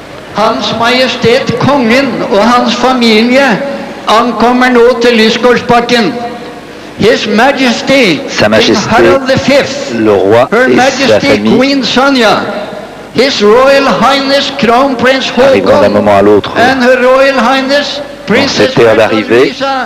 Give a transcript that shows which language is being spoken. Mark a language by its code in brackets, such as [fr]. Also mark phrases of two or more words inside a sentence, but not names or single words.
[no] Hans Majestet Kongen og hans familie ankommer nå til Lysgårdsbakken. [en] His Majesty, [fr] Sa Majesté, Harald V, le roi [en] Her [fr] et sa [en] Majesty [fr] famille [en] Queen Sonja, His Royal Highness Crown Prince [fr] arrivant d'un moment à l'autre [en] and Her Royal Highness Princess [fr] cette heure d'arrivée. [en] Lisa,